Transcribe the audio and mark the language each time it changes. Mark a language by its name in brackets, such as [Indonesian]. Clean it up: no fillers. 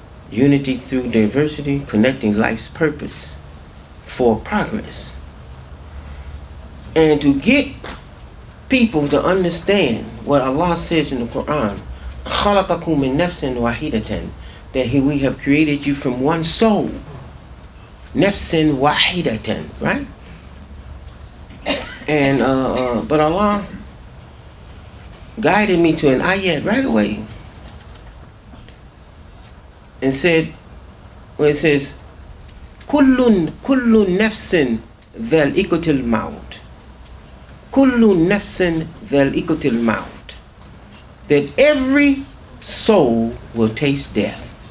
[English] Unity through diversity, connecting life's purpose for progress. And to get people to understand what Allah says in the Quran, [Arabic] خَلَقَكُم مِّن نَفْسٍ وَاحِدَةٍ, [English] that we have created you from one soul. [Arabic] نَفْسٍ وَاحِدَةٍ, [English] right? And but Allah guided me to an ayat right away and said, when it says, [Arabic] كُلُّ نَفْسٍ ذَائِقَةُ الْمَوْتِ, [English] كُلُّ نَفْسٍ ذَائِقَةُ الْمَوْتِ, that every soul will taste death.